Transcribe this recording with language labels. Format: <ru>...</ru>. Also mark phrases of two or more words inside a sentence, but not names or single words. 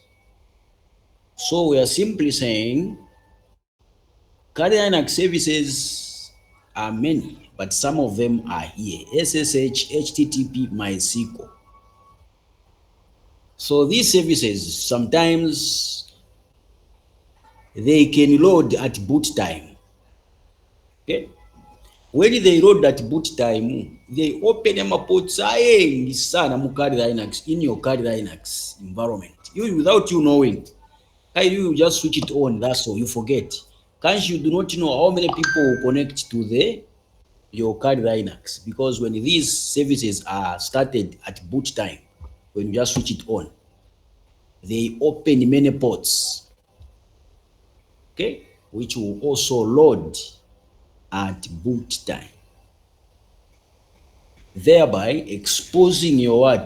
<en>So we are simply saying Kali Linux services are many, but some of them are here: SSH, HTTP, MySQL. So these services sometimes they can load at boot time. Okay, when they load at boot time, they open them up outside</en> <bem>sana mu</bem> <en>Kali Linux in your Kali Linux environment. You without you knowing, you just switch it on. That's all. You forget. Can't you do not know how many people will connect to the your Kali Linux, because when these services are started at boot time, when you just switch it on, they open many ports, okay, which will also load at boot time, thereby exposing your what?</en>